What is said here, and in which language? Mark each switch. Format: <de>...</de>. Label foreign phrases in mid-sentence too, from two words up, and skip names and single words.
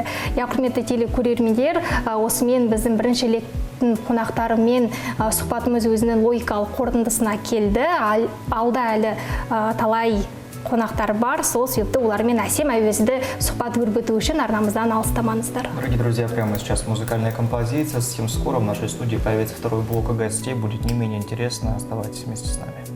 <kk>Құрметті телекөрермендер, осымен біздің бірінші лектің қонақтарымен сұхбатымыз өзінің логикалық қорытындысына келді. Алда әлі талай қонақтар бар, сол себепті олармен әсем әуезді сұхбат өрбіту үшін арнамыздан алыстамаңыздар.</kk> <ru>Дорогие друзья, прямо сейчас музыкальная композиция. Совсем скоро в нашей студии появится второй блок гостей. Будет не менее интересно. Оставайтесь вместе с нами.</ru>